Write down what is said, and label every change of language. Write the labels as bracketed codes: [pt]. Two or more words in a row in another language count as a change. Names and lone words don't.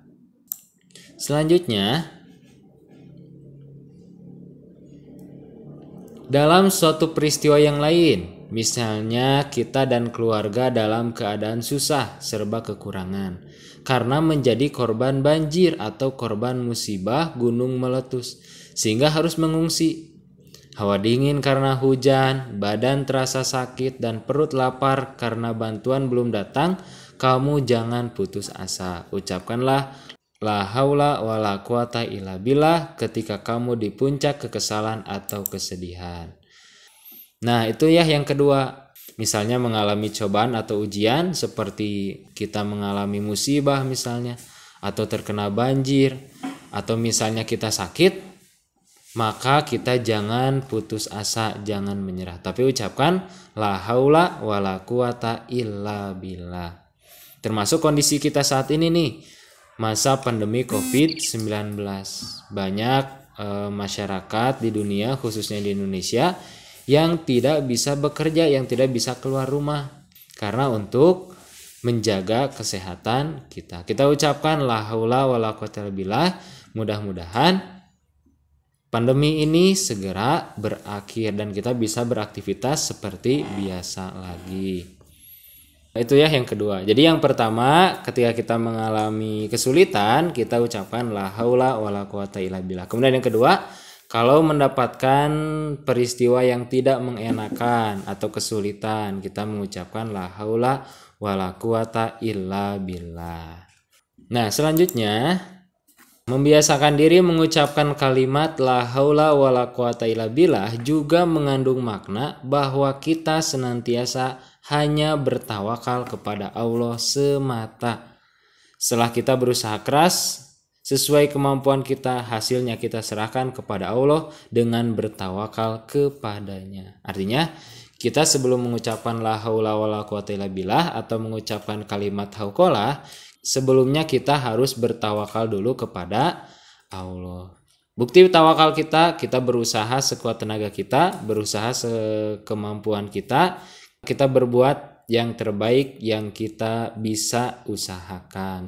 [id] Selanjutnya, dalam suatu peristiwa yang lain, misalnya kita dan keluarga dalam keadaan susah serba kekurangan karena menjadi korban banjir atau korban musibah gunung meletus sehingga harus mengungsi. Hawa dingin karena hujan, badan terasa sakit, dan perut lapar karena bantuan belum datang, kamu jangan putus asa. Ucapkanlah [ar] لا حول ولا قوة إلا بالله [id] ketika kamu di puncak kekesalan atau kesedihan. Nah, itu ya yang kedua. Misalnya mengalami cobaan atau ujian seperti kita mengalami musibah misalnya, atau terkena banjir, atau misalnya kita sakit, maka kita jangan putus asa, jangan menyerah. Tapi ucapkan [ar] لا حول ولا قوة إلا بالله. [id] Termasuk kondisi kita saat ini nih, masa pandemi COVID-19. Banyak masyarakat di dunia, khususnya di Indonesia, yang tidak bisa bekerja, yang tidak bisa keluar rumah karena untuk menjaga kesehatan kita. Kita ucapkan [ar] لا حول ولا قوة إلا بالله. [id] Mudah-mudahan pandemi ini segera berakhir dan kita bisa beraktivitas seperti biasa lagi. Itu ya yang kedua. Jadi yang pertama, ketika kita mengalami kesulitan, kita ucapkan [ar] لا حول ولا قوة إلا بالله. [id] Kemudian yang kedua, kalau mendapatkan peristiwa yang tidak mengenakan atau kesulitan, kita mengucapkan [ar] لا حول ولا قوة إلا بالله. [id] Nah, selanjutnya membiasakan diri mengucapkan kalimat [ar] لا حول ولا قوة إلا بالله [id] juga mengandung makna bahwa kita senantiasa hanya bertawakal kepada Allah semata. Setelah kita berusaha keras, sesuai kemampuan kita, hasilnya kita serahkan kepada Allah dengan bertawakal kepadanya. Artinya, kita sebelum mengucapkan [ar] لا حول ولا قوة إلا بالله [id] atau mengucapkan kalimat hauqalah, sebelumnya kita harus bertawakal dulu kepada Allah. Bukti tawakal kita berusaha sekuat tenaga kita, berusaha sekemampuan kita berbuat yang terbaik yang kita bisa usahakan.